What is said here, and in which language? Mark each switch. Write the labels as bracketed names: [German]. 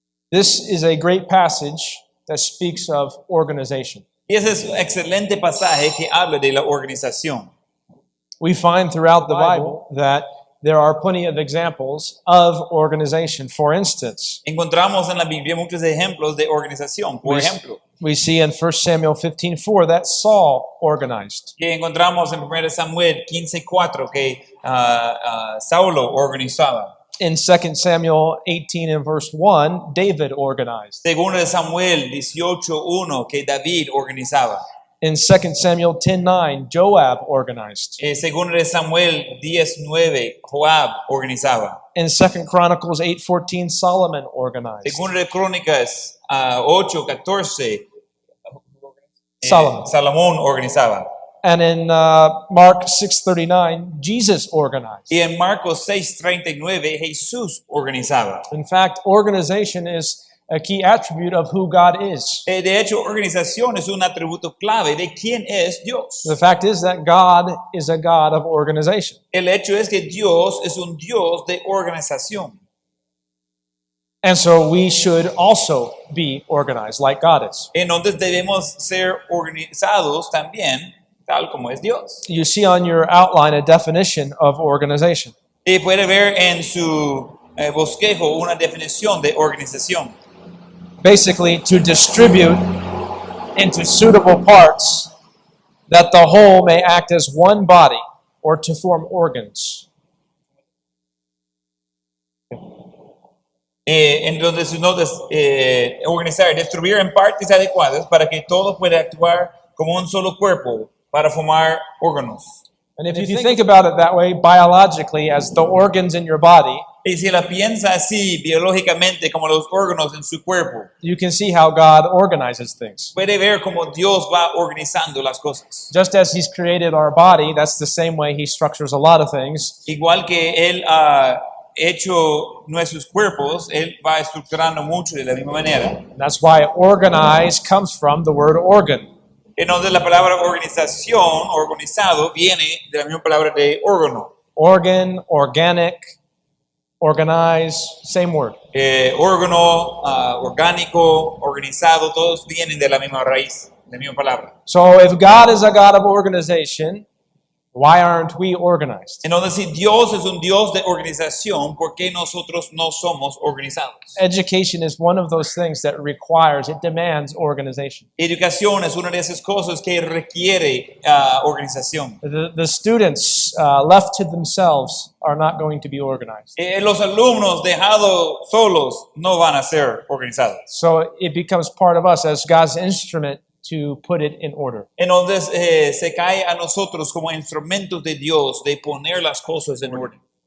[English] This is a great passage that speaks of organization. [Spanish] Y ese es un excelente pasaje que habla de la organización. [English] We find throughout the Bible that there are plenty of examples of organization. For instance, [Spanish] Encontramos en la Biblia muchos ejemplos de organización. Por ejemplo, [English] we see in 1 Samuel 15:4 that Saul organized. [Spanish] que encontramos en 1 Samuel 15:4 que Saulo organizaba. [English] In 2 Samuel 18 and verse 1, David organized. [Spanish] Segundo de Samuel 18:1 que David organizaba. [English] In 2 Samuel 10:9, Joab organized. [Spanish] Segundo de Samuel 10:9 Joab organizaba. [English] In 2 Chronicles 8:14, Solomon organized. [Spanish] Segundo de Crónicas 8:14 [English] Solomon. [Spanish] Salomón organizaba. [English] And in Mark 6:39, Jesus organized. [Spanish] Y en Marcos 6:39 Jesús organizaba. [English] In fact, organization is a key attribute of who God is. [Spanish] De hecho, organización es un atributo clave de quién es Dios. [English] The fact is that God is a God of organization. [Spanish] El hecho es que Dios es un Dios de organización. [English] And so we should also be organized like God is. [Spanish] Entonces debemos ser organizados también, tal como es Dios. [English] You see on your outline a definition of organization. [Spanish] Y puede ver en su bosquejo una definición de organización. [English] Basically, to distribute into suitable parts that the whole may act as one body or to form organs. [Spanish] Entonces, organizar, distribuir en partes adecuadas para que todo pueda actuar como un solo cuerpo para formar órganos. [English] And if you think about it that way, biologically, as the organs in your body, [Spanish] Y si la piensa así biológicamente como los órganos en su cuerpo, [English] you can see how God organizes things. [Spanish] puede ver cómo Dios va organizando las cosas. [English] Just as He's created our body, that's the same way He structures a lot of things. [Spanish] Igual que Él ha hecho nuestros cuerpos, Él va estructurando mucho de la misma manera. [English] That's why organize comes from the word organ. [Spanish] Entonces la palabra organización, organizado, viene de la misma palabra de órgano. [English] Organ, organic, organize, same word. [Spanish] Órgano, orgánico, organizado, todos vienen de la misma raíz, de la misma palabra. [English] So if God is a God of organization, why aren't we organized? [Spanish] Entonces, si Dios es un Dios de organización, ¿por qué nosotros no somos organizados? [English] Education is one of those things that requires, it demands organization. [Spanish] Educación es una de esas cosas que requiere organización. [English] The students left to themselves are not going to be organized. [Spanish] Los alumnos dejados solos no van a ser organizados. [English] So it becomes part of us as God's instrument to put it in order. [Spanish] Entonces se cae a nosotros como instrumentos de Dios de poner las cosas en orden.